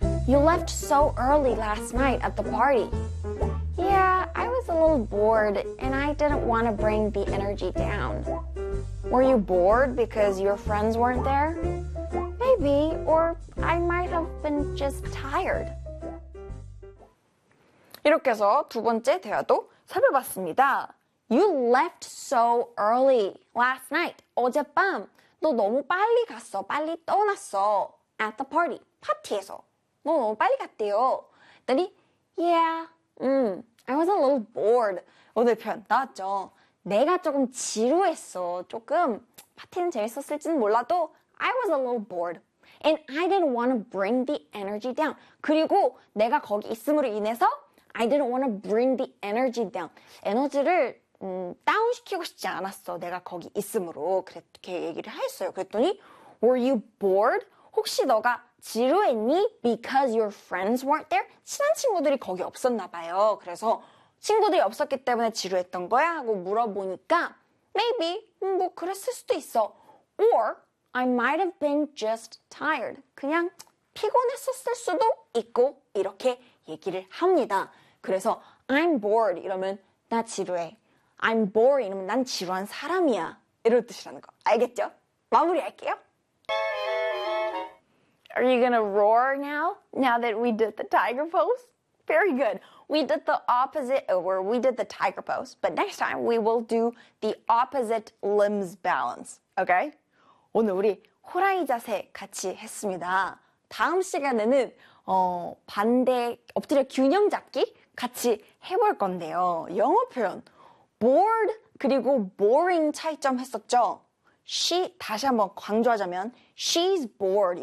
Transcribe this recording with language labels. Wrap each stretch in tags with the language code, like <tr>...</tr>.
<en>You left so early last night at the party. Yeah, I was a little bored and I didn't want to bring the energy down. Were you bored because your friends weren't there? Maybe, or I might have been just tired.</en> <ko>이렇게 해서 두 번째 대화도 살펴봤습니다.</ko> <en>You left so early last night.</en> <ko>어젯밤 너 너무 빨리 갔어. 빨리 떠났어.</ko> <en>At the party.</en> <ko>파티에서. 너 너무 빨리 갔대요. 그랬더니,</ko> <en>Yeah, I was a little bored.</en> <ko>오늘 표현 나왔죠? 내가 조금 지루했어. 조금 파티는 재밌었을지는 몰라도</ko> <en>I was a little bored. And I didn't want to bring the energy down.</en> <ko>그리고 내가 거기 있음으로 인해서</ko> <en>I didn't want to bring the energy down.</en> <ko>에너지를 다운시키고 싶지 않았어. 내가 거기 있음으로. 그렇게 얘기를 했어요. 그랬더니</ko> <en>Were you bored?</en> <ko>혹시 너가 지루했니?</ko> <en>Because your friends weren't there?</en> <ko>친한 친구들이 거기 없었나 봐요. 그래서 친구들이 없었기 때문에 지루했던 거야? 하고 물어보니까 maybe 뭐 그랬을 수도 있어.</ko> <en>Or I might have been just tired.</en> <ko>그냥 피곤했었을 수도 있고 이렇게 얘기를 합니다. 그래서</ko> <en>I'm bored</en> <ko>이러면 나 지루해.</ko> <en>I'm boring</en> <ko>이러면 난 지루한 사람이야. 이런 뜻이라는 거 알겠죠? 마무리할게요.</ko> <en>Are you gonna roar now? Now that we did the tiger pose? Very good. We did the opposite, or we did the tiger pose, but next time we will do the opposite limbs balance. Okay?</en> <ko>오늘 우리 호랑이 자세 같이 했습니다. 다음 시간에는 반대 엎드려 균형 잡기 같이 해볼 건데요. 영어 표현 bored 그리고 boring 차이점 했었죠? She, 다시 한번 강조하자면,</ko> <en>she's bored.</en>